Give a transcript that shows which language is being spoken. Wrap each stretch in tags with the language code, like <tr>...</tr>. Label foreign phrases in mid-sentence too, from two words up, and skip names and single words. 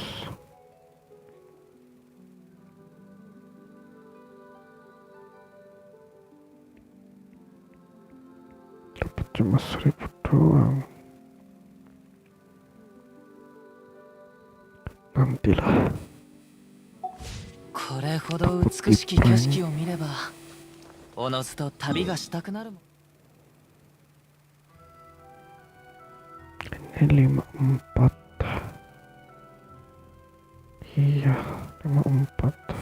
<id>Dapat cuma 1.000 doang. Nantilah.</id> <ja>これほど美しき景色を見ればおのずと旅がしたくなるもん。</ja> <id>Ini 54. Iya 54.</id>